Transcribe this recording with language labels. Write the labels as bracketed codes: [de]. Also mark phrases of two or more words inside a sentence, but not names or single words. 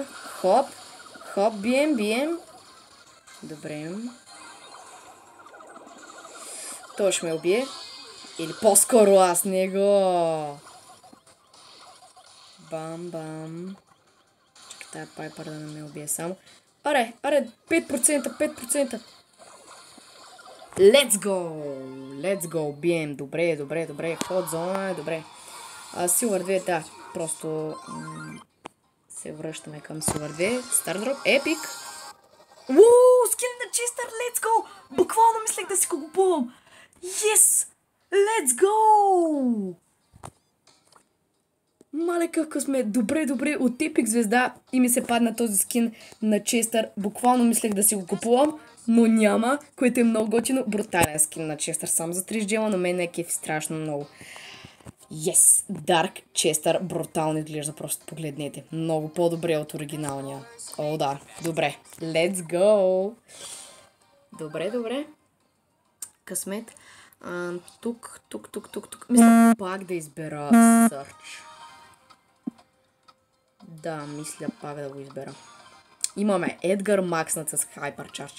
[bg] Хоп, бием. Добре. Той ще ме убие. Или по-скоро аз него. Бам. Чакай тая Пайпър да не ме убие само. Аре, 5%. [en] Let's go, [bg] бием. Добре. Ход зона, добре. Silver 2, да. Просто се връщаме към Silver 2. Стардроп, епик. Скин на Честър, [en] let's go! [bg] Буквално мислех да си го купувам. [en] Yes! Let's go! [bg] Мале какъв късмет. Добре. От епик звезда и ми се падна този скин на Честър. Буквално мислех да си го купувам, но няма, което е много готино. Брутален скин на Честър. Само за 30 джема, но мен е кефи страшно много. Yes! Dark Chester брутално изглежда, просто погледнете. Много по-добре от оригиналния. Да. Добре. [en] Let's go! [bg] Добре. Късмет. Тук. Мисля пак да избера Search. Да, мисля пак да го избера. Имаме Едгар макснат с Hyper Charge.